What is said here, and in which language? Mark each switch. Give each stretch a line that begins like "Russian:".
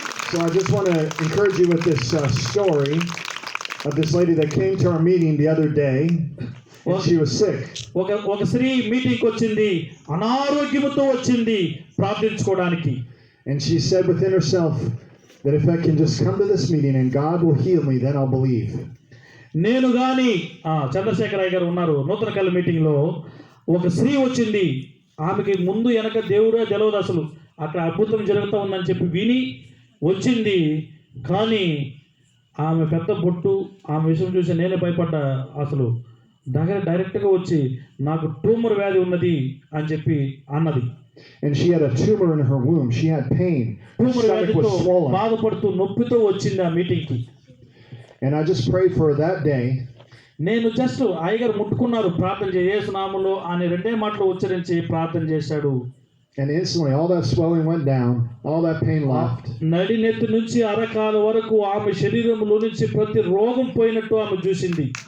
English: So I just want to encourage you with this story of this lady that came to our meeting the other day. And she was sick.
Telugu: ఒక స్త్రీ మీటింగ్కి వచ్చింది, అనారోగ్యముతో వచ్చింది ప్రార్థించుకోవడానికి.
English: And she said within herself that if I can just come to this meeting and God will heal me, then I'll believe.
Telugu: నేను కానీ చంద్రశేఖరయ్య గారు ఉన్నారు నూతన కళ మీటింగ్లో. ఒక స్త్రీ వచ్చింది, ఆమెకి ముందు వెనక దేవుడే తెలియదు, అసలు అక్కడ అద్భుతం జరుగుతూ ఉందని చెప్పి విని వచ్చింది. కానీ ఆమె పెద్ద బొట్టు, ఆమె విషయం చూసి నేనే భయపడ్డా. అసలు డైరెక్ట్గా వచ్చి నాకు ట్యూమర్ వ్యాధి ఉన్నది అని చెప్పి అన్నది.
English: And she had a tumor in her womb. She had pain. Her
Telugu: tumour
English: stomach
Telugu: వ్యాధితో
English: was swollen.
Telugu: బాధపడుతూ నొప్పితో వచ్చింది ఆ మీటింగ్కి.
English: And I just prayed for her that day.
Telugu: నేను జస్ట్ అయ్యగారు ముట్టుకున్నారు ప్రార్థన యేసు నామములో అని 2 మాటలు ఉచ్చరించి ప్రార్థన చేశాడు.
English: And instantly all that swelling went down. All that pain left.
Telugu: నడినెత్తి నుంచి అరకాల వరకు ఆమె శరీరంలో నుంచి ప్రతి రోగం పోయినట్టు ఆమె చూసింది.